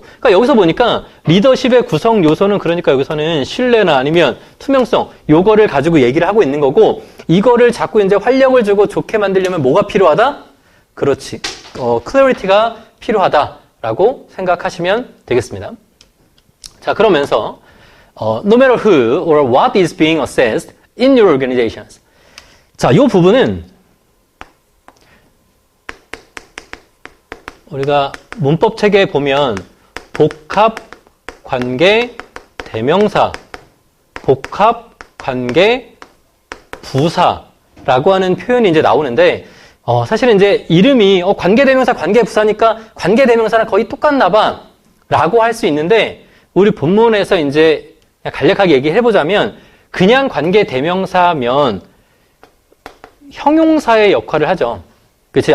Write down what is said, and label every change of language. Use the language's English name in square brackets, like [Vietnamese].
[Korean] 그러니까 여기서 보니까 리더십의 구성 요소는 그러니까 여기서는 신뢰나 아니면 투명성 요거를 가지고 얘기를 하고 있는 거고 이거를 자꾸 이제 활력을 주고 좋게 만들려면 뭐가 필요하다? 그렇지. clarity가 필요하다라고 생각하시면 되겠습니다. 자, 그러면서 [English] no matter who or what is being assessed in your organizations. [Korean] 자, 이 부분은 우리가 문법 체계에 보면 복합 관계 대명사, 복합 관계 부사라고 하는 표현이 이제 나오는데 사실은 이제 이름이 관계 대명사, 관계 부사니까 관계 대명사랑 거의 똑같나 봐 라고 할 수 있는데 우리 본문에서 이제 간략하게 얘기해 보자면 그냥 관계 대명사면 형용사의 역할을 하죠. 그치?